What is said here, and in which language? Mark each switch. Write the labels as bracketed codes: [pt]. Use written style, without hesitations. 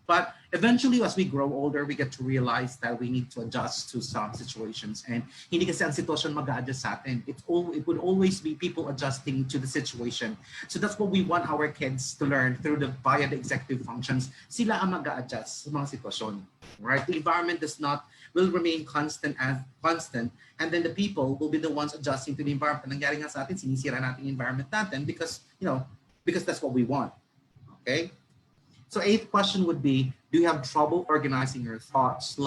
[en] But eventually, as we grow older, we get to realize that we need to adjust to some situations. [tl] And hindi kasi ang sitwasyon mag-a-adjust sa atin. [en] It would always be people adjusting to the situation. So that's what we want our kids to learn via the executive functions. [tl] Sila ang mag-a-adjust sa mga sitwasyon. [en] Right? The environment will remain constant, and then the people will be the ones adjusting to the environment. [tl] Nangyari nga sa atin, sinisira natin yung environment natin [en] because that's what we want. Okay? So 8th question would be, do you have trouble organizing your thoughts?